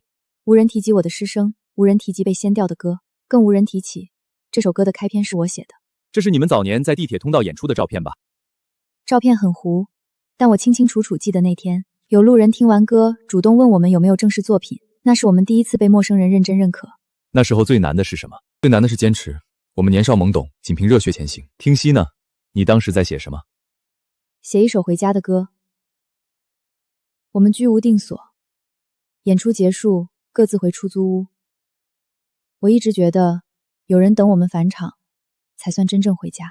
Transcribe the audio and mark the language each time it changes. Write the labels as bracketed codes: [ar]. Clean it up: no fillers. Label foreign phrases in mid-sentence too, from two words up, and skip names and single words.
[zh] 無人提及我的師生，無人提及被掀掉的歌，更無人提起這首歌的開篇是我寫的。這是你們早年在地鐵通道演出的照片吧？照片很糊，但我清清楚楚記得那天，有路人聽完歌，主動問我們有沒有正式作品。那是我們第一次被陌生人認真認可。那時候最難的是什麼？最難的是堅持。我們年少懵懂，僅憑熱血前行。聽熙呢？你當時在寫什麼？寫一首回家的歌。我們居無定所，演出結束，各自回出租屋。我一直覺得，有人等我們返場，才算真正回家。